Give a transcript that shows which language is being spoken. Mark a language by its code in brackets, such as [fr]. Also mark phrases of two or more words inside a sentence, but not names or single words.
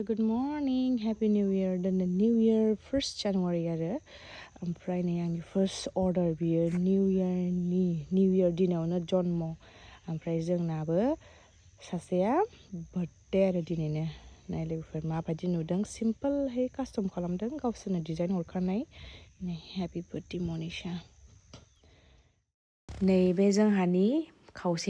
[en] Good morning, Happy New Year. [brx] दिनै New Year 1st January आरो ओमफ्राय नै आंनि [en] first order [brx] बियो निउ इयार दिनावनो जन्म ओमफ्राय जोंनाबो सासेया बार्थडे आरो दिनैनो नाय लोगोफोर माबायदि नुदों सिम्पोलहै कास्टम खालामदों गावसोरनो डिजाइन हरखानाय नै [en] happy birthday [brx] मनिषा नैबे जोंहानि खावसे